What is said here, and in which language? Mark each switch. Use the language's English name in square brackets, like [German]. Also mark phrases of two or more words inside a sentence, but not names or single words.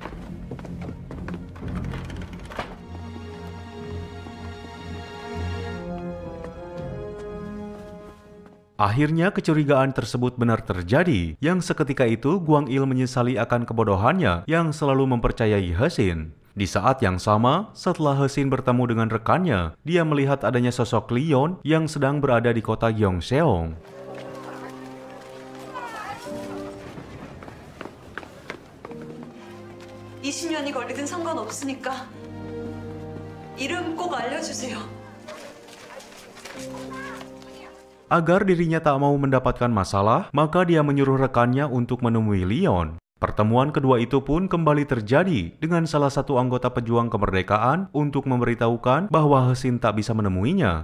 [Indonesian] Akhirnya kecurigaan tersebut benar terjadi, yang seketika itu Gwang Il menyesali akan kebodohannya yang selalu mempercayai Hesin. Di saat yang sama, setelah Hesin bertemu dengan rekannya, dia melihat adanya sosok Leon yang sedang berada di kota Gyeongseong. [Korean] (20년이) 걸리든 상관없으니까 이름 꼭 알려주세요. [Indonesian] Agar dirinya tak mau mendapatkan masalah, maka dia menyuruh rekannya untuk menemui Leon. Pertemuan kedua itu pun kembali terjadi dengan salah satu anggota pejuang kemerdekaan untuk memberitahukan bahwa Hesin tak bisa menemuinya.